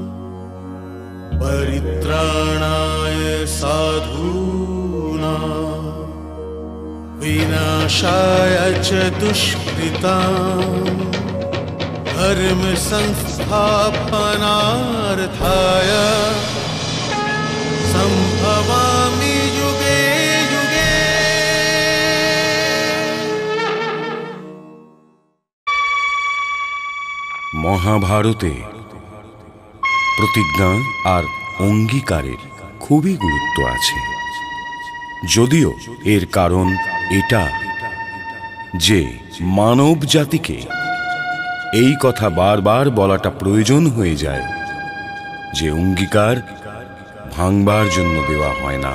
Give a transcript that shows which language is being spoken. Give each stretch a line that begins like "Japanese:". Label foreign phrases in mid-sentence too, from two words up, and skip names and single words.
Sanskrit: परित्राणाय साधूनां विनाशाय च दुष्कृतां धर्म संस्थापनार्थाय संभवामि युगे युगे।
Bangla: মহাভারতে প্রতিজ্ঞা আর অঙ্গীকারের খুবই গুরুত্ব আছে, যদিও এর কারণ এটা যে মানব জাতিকে এই কথা বারবার বলাটা প্রয়োজন হয়ে যায় যে অঙ্গীকার ভাঙবার জন্য দেওয়া হয় না।